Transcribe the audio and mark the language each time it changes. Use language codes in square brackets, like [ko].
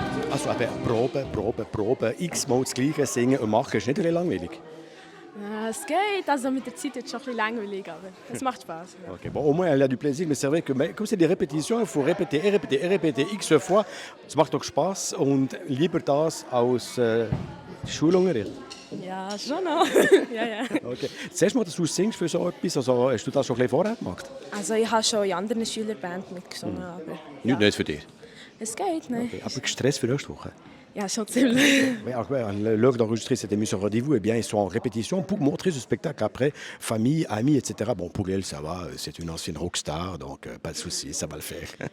[de] Also eben Probe, x-mal das Gleiche singen und machen, ist nicht ein bisschen langweilig? Es geht, also mit der Zeit ist es schon ein bisschen langweilig, aber es macht Spaß. Ja. [fr] Okay, bon, au moins elle a du plaisir, mais c'est vrai que comme c'est des répétitions, il faut répéter et répéter et répéter x fois. [de] Es macht doch Spaß und lieber das als Schulunterricht. Ja, schon noch. Ja, ja. Okay. Zuerst mal, dass du singst für so etwas, also hast du das schon ein bisschen vorher gemacht? Also ich habe schon in anderen Schülerband mitgesungen, aber ja. Nicht für dich. Es geht, ne? Okay. Aber Stress für nächste Woche? Ja, schon ziemlich. [fr] Oui, alors, l'heure d'enregistrer cette émission Rendez-vous, eh bien, ils sont en répétition pour montrer ce spectacle après, famille, amis, etc. Bon, pour elle, ça va, c'est une ancienne rockstar, donc pas de souci, ça va le faire.